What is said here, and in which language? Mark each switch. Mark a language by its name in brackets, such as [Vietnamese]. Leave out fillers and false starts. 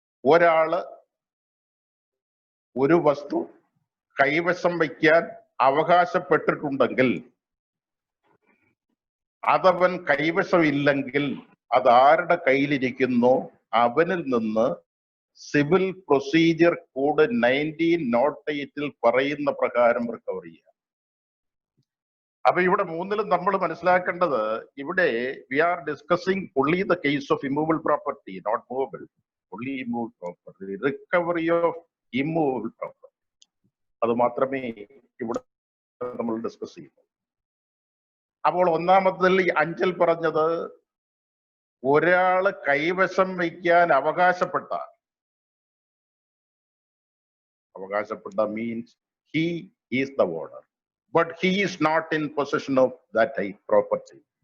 [Malayalam] ഒരാള് ഒരു വസ്തു കൈവശം വയ്ക്കാൻ അവകാശപ്പെട്ടിട്ടുണ്ടെങ്കിൽ, അതവൻ കൈവശമില്ലെങ്കിൽ അത് ആരുടെ കയ്യിലിരിക്കുന്നോ അവനിൽ നിന്ന് സിവിൽ പ്രൊസീജിയർ കോഡ് 1908 പറയുന്ന പ്രകാരം റിക്കവർ ചെയ്യാം. അപ്പൊ ഇവിടെ 3-ലും നമ്മൾ മനസ്സിലാക്കേണ്ടത്, ഇവിടെ [English] We are discussing only the case of immovable property, not movable, only immovable property, recovery of immovable property. [Malayalam] അത് മാത്രമേ ഇവിടെ നമ്മൾ ഡിസ്കസ് ചെയ്യുന്നു. അപ്പോൾ ഒന്നാമതിൽ 5-ൽ പറഞ്ഞത്, ഒരാള് കൈവശം വയ്ക്കാൻ അവകാശപ്പെട്ട [English] Means he is the owner, but he is not in possession of that property.